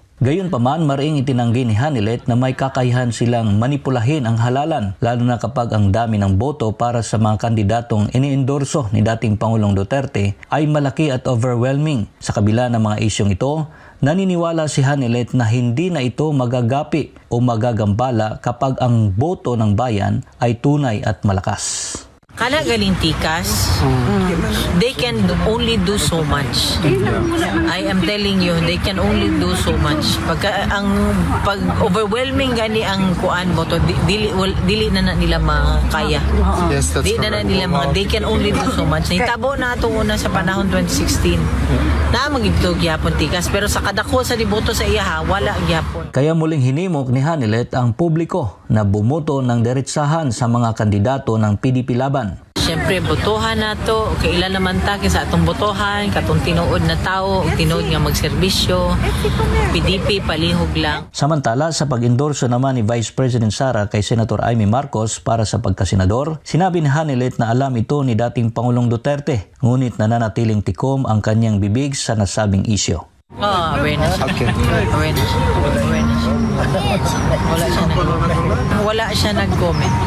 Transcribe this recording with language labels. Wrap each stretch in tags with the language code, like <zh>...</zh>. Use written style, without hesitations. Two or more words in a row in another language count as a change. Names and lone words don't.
<tl>Gayunpaman, maring itinanggi ni Hanelet na may kakayahan silang manipulahin ang halalan, lalo na kapag ang dami ng boto para sa mga kandidatong ini-endorso ni dating Pangulong Duterte ay malaki at overwhelming. Sa kabila ng mga isyong ito, naniniwala si Hanelet na hindi na ito magagapi o magagambala kapag ang boto ng bayan ay tunay at malakas.</tl> <ceb>Kana galing tikas,</ceb> <en>they can only do so much. I am telling you, they can only do so much.</en> <ceb>Pag overwhelming gani ang kuan mo to, dili na nila makaya.</ceb> <en>Yes, that's they can only do so much.</en> <ceb>Hitabo na ito una sa panahon 2016. Na magigtog gyapon tikas, pero sa kadako sa diboto sa iya wala gyapon.</ceb> <tl>Kaya muling hinimok ni Hanelet ang publiko na bumoto ng diretsahan sa mga kandidato ng PDP laban. Siyempre Siyempre, botohan na to.</tl> <ceb>Kailan naman ta sa atong botohan, katong tinuod na tao, tinuod nga magserbisyo. PDP, palihog lang.</ceb> <tl>Samantala, sa pag-endorso naman ni Vice President Sara kay Senator Amy Marcos para sa pagkasenador, sinabi ni Hanelet na alam ito ni dating Pangulong Duterte, ngunit nananatiling tikom ang kanyang bibig sa nasabing isyo.</tl> <ceb>Awareness. Okay. Awareness. Wala siya nag-comment.</ceb>